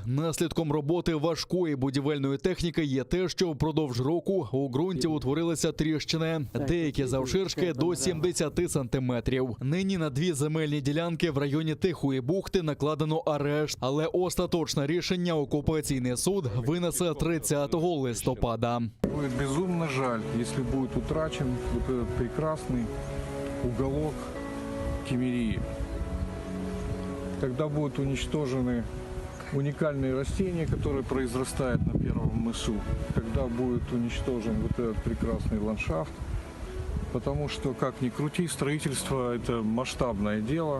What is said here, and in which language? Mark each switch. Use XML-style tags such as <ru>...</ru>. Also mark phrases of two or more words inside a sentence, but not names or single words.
<uk>Наслідком роботи важкої будівельної техніки є те, що впродовж року у ґрунті утворилися тріщини, деякі завширшки до 70 сантиметрів. Нині на 2 земельні ділянки в районі Тихої бухти накладено арешт, але остаточне рішення окупаційний суд винесе 30 листопада.</uk> <ru>Будет безумно жаль, если будет утрачен вот этот прекрасный уголок Кемерии. Когда будут уничтожены уникальные растения, которые произрастают на первом мысу, когда будет уничтожен вот этот прекрасный ландшафт, потому что, как ни крути, строительство – это масштабное дело.</ru>